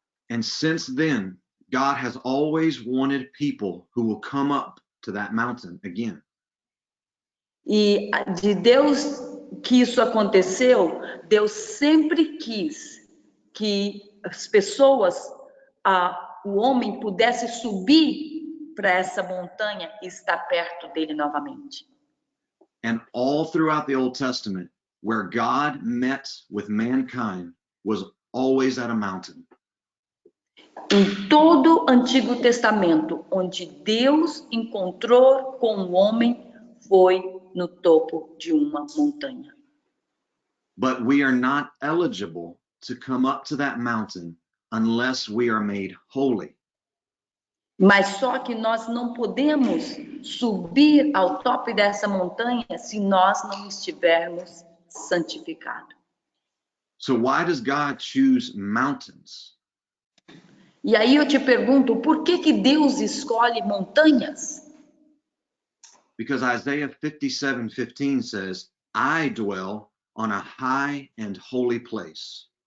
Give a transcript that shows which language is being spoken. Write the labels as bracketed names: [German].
[English] And since then, God has always wanted people who will come up to that mountain again. [Portuguese] E de Deus que isso aconteceu, Deus sempre quis que as pessoas, o homem pudesse subir para essa montanha e estar perto dele novamente. [English] And all throughout the Old Testament, where God met with mankind was always at a mountain. [Portuguese] Em todo o Antigo Testamento, onde Deus encontrou com o homem, foi no topo de uma montanha. [English] But we are not eligible to come up to that mountain unless we are made holy. [Portuguese] Mas só que nós não podemos subir ao topo dessa montanha se nós não estivermos santificados. [English] So why does God choose mountains? [Portuguese] E aí eu te pergunto, por que Deus escolhe montanhas? [English] Because Isaiah 57:15 says, I dwell on a high and holy place.